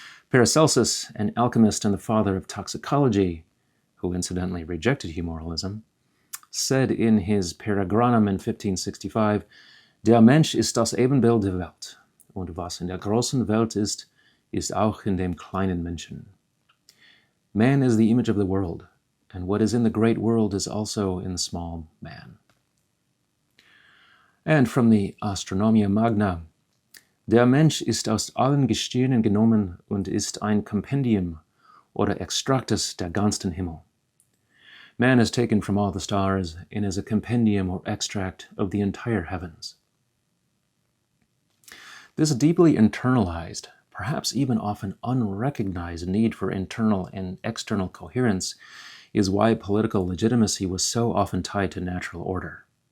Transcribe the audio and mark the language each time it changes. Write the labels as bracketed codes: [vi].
[en] Paracelsus, an alchemist and the father of toxicology, who incidentally rejected humoralism, said in his Paragramm in 1565, [de] "Der Mensch ist das Ebenbild der Welt, und was in der großen Welt ist, ist auch in dem kleinen Menschen." [en] Man is the image of the world, and what is in the great world is also in the small man. And from the Astronomia Magna, [de] "Der Mensch ist aus allen Gestirnen genommen und ist ein Kompendium oder Extractus der ganzen Himmel." [en] Man is taken from all the stars and is a compendium or extract of the entire heavens. This deeply internalized, perhaps even often unrecognized need for internal and external coherence is why political legitimacy was so often tied to natural order.